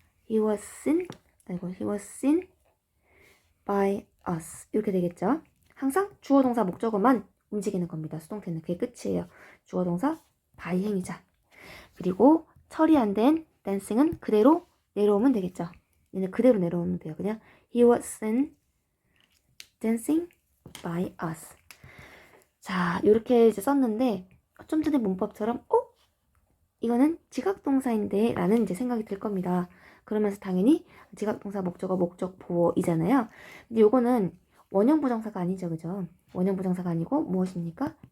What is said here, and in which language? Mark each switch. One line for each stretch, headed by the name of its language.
English: He was seen by us.
Korean: 이렇게 되겠죠. 항상 주어, 동사, 목적어만 움직이는 겁니다. 수동태는 그게 끝이에요. 주어, 동사, by 행위자. 그리고 처리 안 된 dancing은 그대로 내려오면 되겠죠. 얘는 그대로 내려오면 돼요. 그냥
English: he was seen dancing by us.
Korean: 자, 이렇게 이제 썼는데 좀 전에 문법처럼 이거는 지각동사인데 라는 이제 생각이 들 겁니다. 그러면서 당연히 지각동사 목적어 목적 보어이잖아요. 근데 요거는 원형 부정사가 아니죠. 그죠? 원형 부정사가 아니고 무엇입니까?